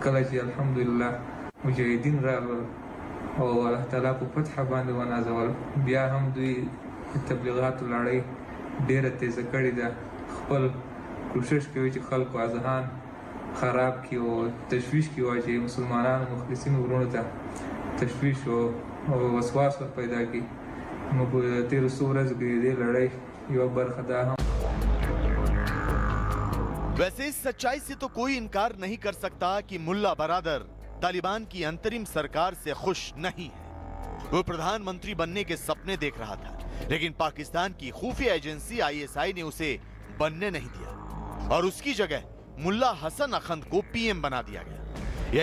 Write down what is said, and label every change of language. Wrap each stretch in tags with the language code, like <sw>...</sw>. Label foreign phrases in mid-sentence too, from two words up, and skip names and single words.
<ps>کله چې الحمدلله مجاهدین راغلل او الله تعالی په فتح باندې ونازول، بیا هم دوی د تبلیغاتو لړۍ ډېره تیزه کړې ده. خپل کوشش کوي چې خلکو اذهان خراب کړي او تشویش کړي واچوي، مسلمانانو مخلصینو وروڼو ته تشویش او وسواس ور پیدا کی. نو په تیرو څو ورځو کې دې لړۍ یو برخه ده هم.</ps> <hi>वैसे इस सच्चाई से तो कोई इनकार नहीं कर सकता कि मुल्ला बरादर तालिबान की अंतरिम सरकार से खुश नहीं है। वो प्रधानमंत्री बनने के सपने देख रहा था, लेकिन पाकिस्तान की खुफिया एजेंसी ISI ने उसे बनने नहीं दिया और उसकी जगह मुल्ला हसन अखंद को PM बना दिया गया।</hi>